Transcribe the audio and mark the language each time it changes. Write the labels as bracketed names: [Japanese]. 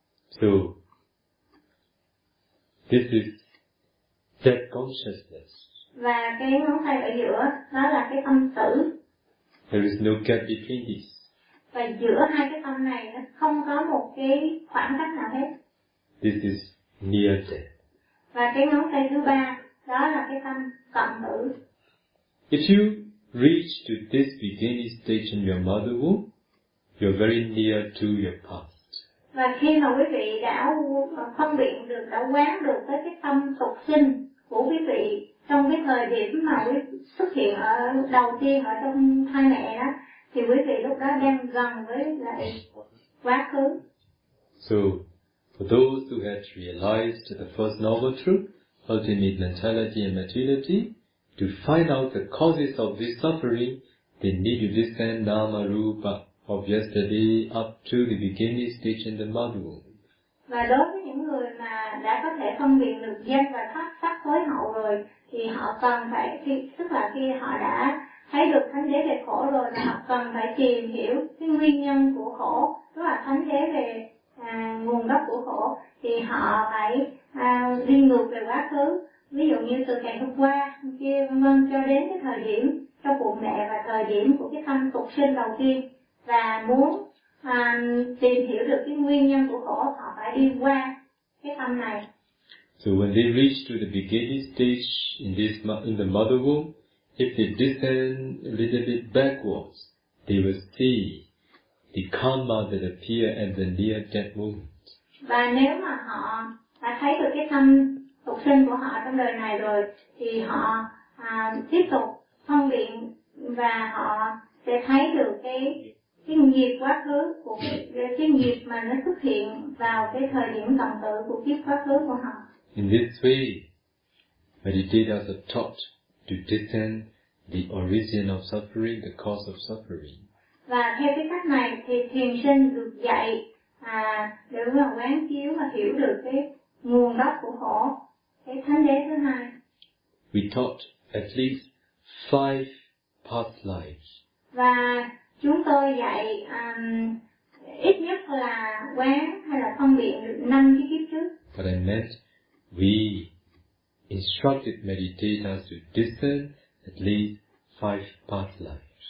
[English] So, this is that consciousness. [Vietnamese] Và cái ngón tay ở giữa đó là cái tâm tử. [English] There is no gap between these. [Vietnamese] Và giữa hai cái tâm này nó không có một cái khoảng cách nào hết. [English] This is near death. [Vietnamese] Và cái ngón tay thứ ba đó là cái tâm cận tử. [English] If you reach to this beginning stage in your mother womb, you're very near to your past. [Vietnamese] Và khi mà quý vị đã phân biệt được, đã quán được tới cái tâm tục sinh của quý vị trong cái thời điểm mà xuất hiện ở đầu tiên ở trong thai mẹ đó, thì quý vị lúc đó đang gần với lại quá khứ. [English] So, for those who had realized the first noble truth, ultimate mentality and materiality, to find out the causes of this suffering, they need to descend Nama Rupa of yesterday up to the beginning stage in the mother womb. [Vietnamese] Và đối với những người mà đã có thể phân biệt được danh và thoát sắc tối hậu rồi, thì họ cần phải, tức là khi họ đã thấy được thánh đế về khổ rồi, thì họ cần phải tìm hiểu cái nguyên nhân của khổ, tức là thánh đế về nguồn gốc của khổ, thì họ phải đi ngược về quá khứ, ví dụ như từ ngày hôm qua kia vân cho đến cái thời điểm trong bụng mẹ và thời điểm của cái thân tục sinh đầu tiên, và muốn tìm hiểu được cái nguyên nhân của khổ, họ phải đi qua cái tâm này. [English] So when they reach to the beginning stage in the mother womb, if they descend a little bit backwards, they will see the karma that appear at the near death moment. [Vietnamese] Và nếu mà họ đã thấy được cái tâm tục sinh của họ trong đời này rồi, thì họ tiếp tục phân biệt được cái thời điểm mà họ sẽ thấy được cái nghiệp quá khứ của cái nghiệp mà nó xuất hiện vào cái thời điểm cận tử của kiếp quá khứ của họ. [English] In this way, meditators are taught to discern the origin of suffering, the cause of suffering. [Vietnamese] Và theo cái cách này thì thiền sinh được dạy để mà quán chiếu và hiểu được cái nguồn gốc của khổ, cái thánh đế thứ hai. [English] We taught at least 5 past lives. [Vietnamese] Và chúng tôi dạy ít nhất là quán hay là phân biệt được 5 cái kiếp trước. [English] But I meant we instructed meditators to discern at least 5 past lives.